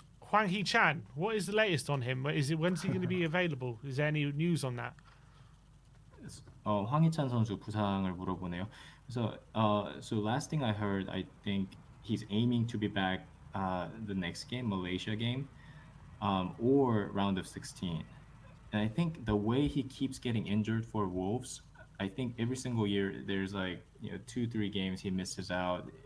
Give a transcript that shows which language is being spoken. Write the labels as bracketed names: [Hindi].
[English] Hwang Hee-chan, what is the latest on him? When's he going to be available? Is there any news on that? [Korean] 황희찬 선수 부상을 물어보네요. 그래서 [English] so last thing I heard, I think he's aiming to be back the next game, Malaysia game, or round of 16. And I think the way he keeps getting injured for Wolves, I think every single year there's 2-3 games he misses out.